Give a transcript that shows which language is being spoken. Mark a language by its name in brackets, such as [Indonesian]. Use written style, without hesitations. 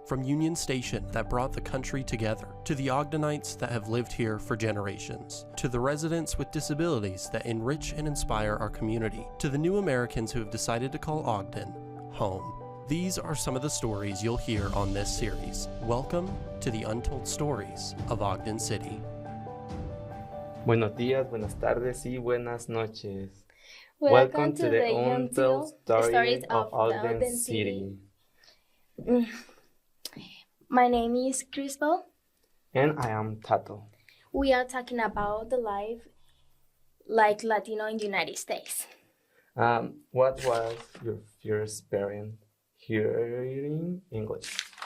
[English] From Union Station that brought the country together, to the Ogdenites that have lived here for generations, to the residents with disabilities that enrich and inspire our community, to the new Americans who have decided to call Ogden home. These are some of the stories you'll hear on this series. Welcome to the Untold Stories of Ogden City. [Spanish] Buenos días, buenas tardes y buenas noches. [English] Welcome to the Untold Stories of Ogden City. My name is Crispo. And I am Tato. We are talking about the life like Latino in the United States. What was your first experience hearing English?